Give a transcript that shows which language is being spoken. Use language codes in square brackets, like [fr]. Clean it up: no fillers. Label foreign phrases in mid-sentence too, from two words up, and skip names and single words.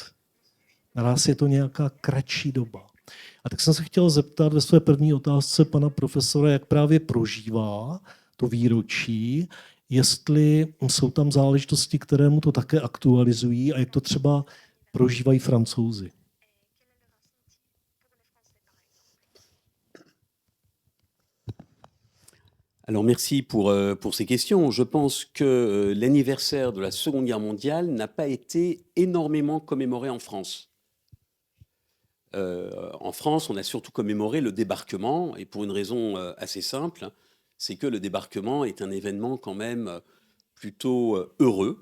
[cs] Naraz je to nějaká kratší doba. A tak jsem se chtěl zeptat ve své první otázce pana profesora, jak právě prožívá to výročí, jestli jsou tam záležitosti, které mu to také aktualizují a jak to třeba prožívají Francouzi. [fr] Alors merci pour ces questions. Je pense que l'anniversaire de la Seconde Guerre mondiale n'a pas été énormément commémoré en France. En France, on a surtout commémoré le débarquement, et pour une raison assez simple, c'est que le débarquement est un événement quand même plutôt heureux.